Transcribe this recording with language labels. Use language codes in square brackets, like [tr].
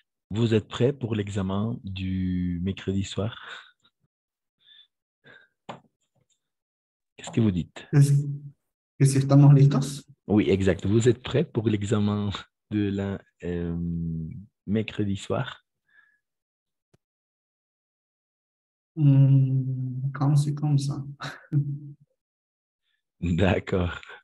[fr] Vous êtes prêts pour l'examen du mercredi soir? Qu'est-ce que vous dites? [es] Es que si estamos listos. [fr] Oui, exact. Vous êtes prêts pour l'examen de la mercredi soir? Comme ça. D'accord.